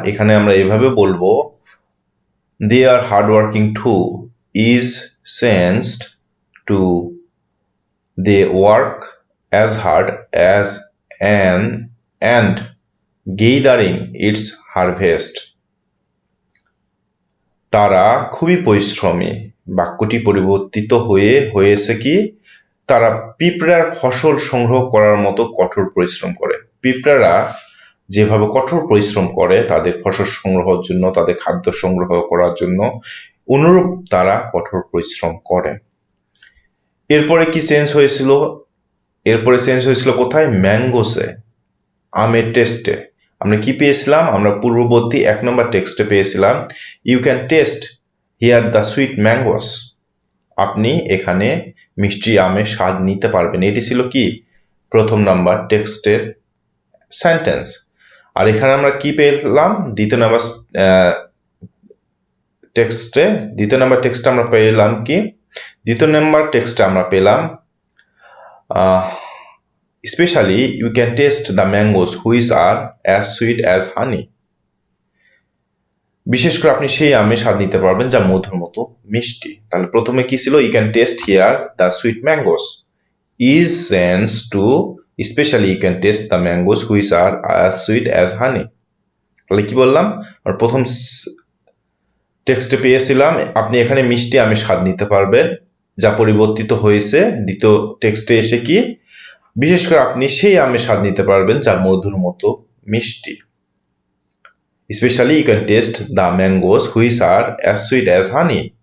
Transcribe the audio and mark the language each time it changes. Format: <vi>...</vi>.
<bn>এখানে আমরা এভাবে বলবো</bn> <en>they are hardworking too is changed to they work as hard as an ant gathering its harvest।</en> <bn>তারা খুবই পরিশ্রমী, বাক্যটি পরিবর্তিত হয়েছে কি? তারা পিঁপড়ার ফসল সংগ্রহ করার মতো কঠোর পরিশ্রম করে। পিঁপড়ারা যেভাবে কঠোর পরিশ্রম করে তাদের ফসল সংগ্রহের জন্য, তাদের খাদ্য সংগ্রহ করার জন্য, অনুরূপ তারা কঠোর পরিশ্রম করে। এরপরে কি চেঞ্জ হয়েছিল? এরপরে চেঞ্জ হয়েছিল কোথায়? ম্যাঙ্গোসে, আমের টেস্টে। আমরা কি পেয়েছিলাম? আমরা পূর্ববর্তী 1 নম্বর টেক্সটে পেয়েছিলাম</bn> <en>you can taste here the sweet mangoes,</en> <bn>আপনি এখানে মিষ্টি আমের স্বাদ নিতে পারবেন। এটি ছিল কি? প্রথম নাম্বার টেক্সটের সেন্টেন্স। আর এখানে আমরা কি পেলাম? দ্বিতীয় নাম্বার টেক্সটে আমরা পেলাম কি? দ্বিতীয় নাম্বার টেক্সটে আমরা পেলাম</bn> <en>especially you can taste the mangoes which are as sweet as honey।</en> <bn>বিশেষ করে আপনি সেই আমের স্বাদ নিতে পারবেন যা মধুর মতো মিষ্টি। তাহলে প্রথমে কি ছিল?</bn> <en>you can taste here the sweet mangoes is changed to especially you can taste the mangoes which are as sweet as honey।</en> <bn>তাহলে কি বললাম? আর প্রথম টেক্সটে পেয়েছিলাম আপনি এখানে মিষ্টি আমের স্বাদ নিতে পারবেন, যা পরিবর্তিত হয়েছে দ্বিতীয় টেক্সটে এসে কি, বিশেষ করে আপনি সেই আমের স্বাদ নিতে পারবেন যা মধুর মতো মিষ্টি।</bn> <en>Specially you can taste the mangoes which are as sweet as honey.</en>